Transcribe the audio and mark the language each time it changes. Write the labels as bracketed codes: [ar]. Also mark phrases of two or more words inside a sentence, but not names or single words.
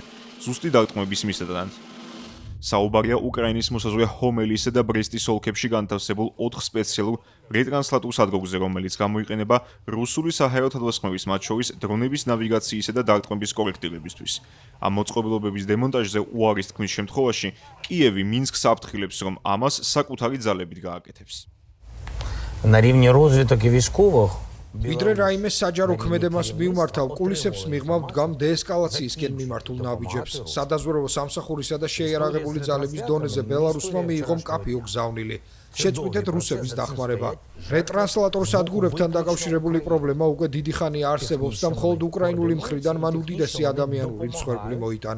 [ka] ზუსტი დარტყმების მისადად. საუბარია უკრაინის მოსაზღვრე ჰომელისა და ბრესტის ოლქებში განთავსებულ 4 სპეციალურ რეტრანსლატორ სადგურზე, რომელიც გამოიყენება რუსული საჰაერო თვითმსხმელის, მათ შორის დრონების ნავიგაციისა და დარტყმების კორექტირებისთვის. ამ მოწყობილობების დემონტაჟზე უარის თქმის შემთხვევაში კიევი მინსკს აფრთხილებს, რომ ამას საკუთარი ძალებით გააკეთებს. [uk] На рівні розвиток і військових [ka] ვიდრე რაიმე საჯარო ქმედებას მიუმართავ, კულისებს მიღმავ დგამ დეესკალაციისკენ მიმართულ ნაბიჯებს. სადაზვერვო სამსახურისა და შეიარაღებული ძალების დონეზე ბელარუსმა მიიღო მკაფიო გზავნილი. შეწყვიტეთ რუსების დახმარება. რეტრანსლატორ სადგურებთან დაკავშირებული პრობლემა უკვე დიდი ხანია არსებობს და მხოლოდ უკრაინული მხრიდან მან უდიდესი ადამიანური მსხვერპლი მოიტანა.